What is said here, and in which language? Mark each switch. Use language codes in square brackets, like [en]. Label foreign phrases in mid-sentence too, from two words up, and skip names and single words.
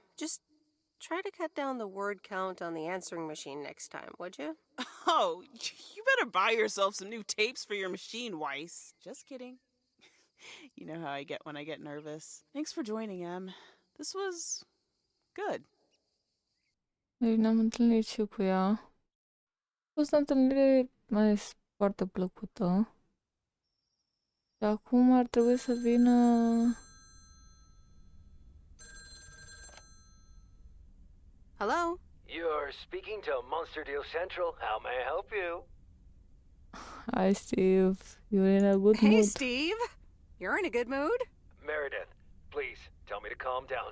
[en] Just try to cut down the word count on the answering machine next time, would you? Oh, you better buy yourself some new tapes for your machine, Weiss. Just kidding. You know how I get when I get nervous. Thanks for joining, Em. This was good. [ro] Deci ne-am întâlnit și eu cu ea. A fost o întâlnire mai foarte plăcută. Și acum ar trebui să vină... [en] Hello? You're speaking to Monster Deal Central. How may I help you? Hi, Steve. You're in a good Hey, mood. Steve. You're in a good mood? Meredith, please tell me to calm down.